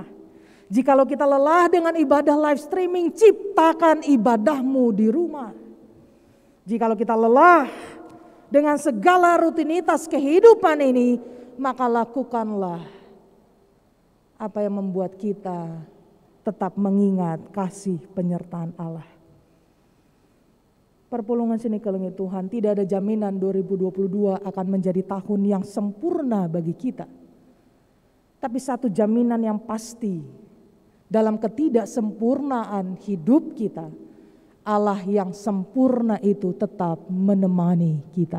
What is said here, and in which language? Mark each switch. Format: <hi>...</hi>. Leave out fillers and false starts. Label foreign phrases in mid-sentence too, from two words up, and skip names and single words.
<id>Jikalau kita lelah dengan ibadah</id> <en>live streaming,</en> <id>ciptakan ibadahmu di rumah. Jikalau kita lelah dengan segala rutinitas kehidupan ini, maka lakukanlah apa yang membuat kita tetap mengingat kasih penyertaan Allah.</id> <btx>Perpulungan seni kelengi Tuhan,</btx> <id>tidak ada jaminan 2022 akan menjadi tahun yang sempurna bagi kita. Tapi satu jaminan yang pasti, dalam ketidaksempurnaan hidup kita, Allah yang sempurna itu tetap menemani kita.</id>